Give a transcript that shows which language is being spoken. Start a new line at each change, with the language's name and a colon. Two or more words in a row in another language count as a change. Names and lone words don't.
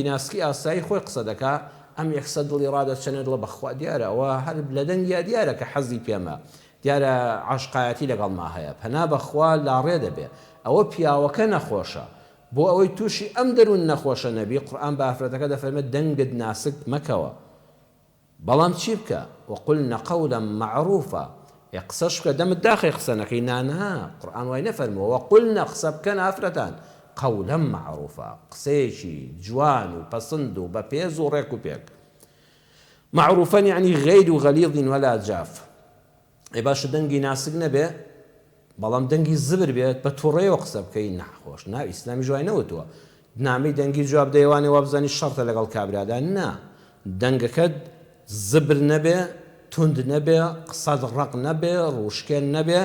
Central Kurdish: ناسکی ئاسایی خۆی قسە دەکا ئەم یەکسەر دڵی ڕادەچەنێت دڵە بەخوا دیارە ئەوە هەر لە دەنگیا دیارە کە حەزی پێمە دیارە عاشقایەتی لەگەڵما هەیە پەنا بەخوا لاڕێ دەبێ ئەوە پیاوەکە نەخۆشە بۆ ئەوەی تووشی ئەم دەروون نەخۆشە نەبی قورئان بە ئافرەتەکە دەفەرمێت دەنگت ناسک مەکەوە بەڵام چی بکە
Arabic: وقلنا قولا معروفا
Central Kurdish: قسەش بکە دەمت داخی قسە نەکەی نانها قورئان وای نەفەرمووە وقلنا قسە بکەن ئافرەتان
Arabic: قولا معروفا
Central Kurdish: قسەیەکی جوان و پەسند و بە پێز و ڕێک و پێک
Arabic: معروفا يعني غير غليظ ولا جاف
Central Kurdish: ئەی باشە دەنگی ناسک نەبێ بەڵام دەنگی زبر بێت بە تووڕێەوە قسە بکەی نەخۆش نا ئیسلامی جوای نەوتووە نامەی دەنگی جواب دەیوانێ وا بزانی شەڕتە لەگەڵ کابرادا نا دەنگەکەت زبر نەبێ تند نەبێ قسەت ڕق نەبێ ڕوشکێن نەبێ